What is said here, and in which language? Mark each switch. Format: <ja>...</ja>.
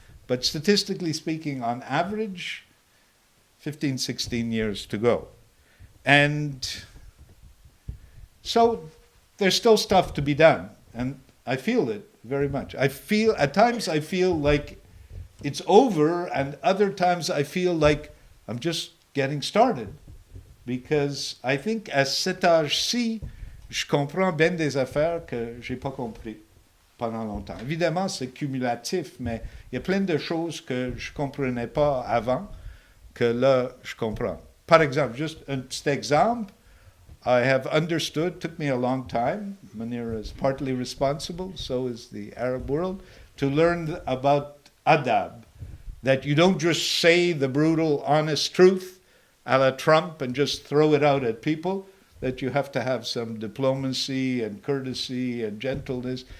<en>But statistically speaking, on average, 15, 16 years to go. And so there's still stuff to be done. And I feel it very much. At times I feel like it's over, and other times I feel like I'm just getting started. Because I think</en> <fr>à cet âge-ci, je comprends bien des affaires que j'ai pas compris pendant longtemps. Évidemment, c'est cumulatif, mais il y a plein de choses que je comprenais pas avant que là, je comprends. Par exemple,</fr> <en>just</en> <fr>un petit exemple,</fr> <en>I have understood, took me a long time, Munir is partly responsible, so is the Arab world, to learn about adab, that you don't just say the brutal, honest truth a la Trump and just throw it out at people, that you have to have some diplomacy and courtesy and gentleness.</en>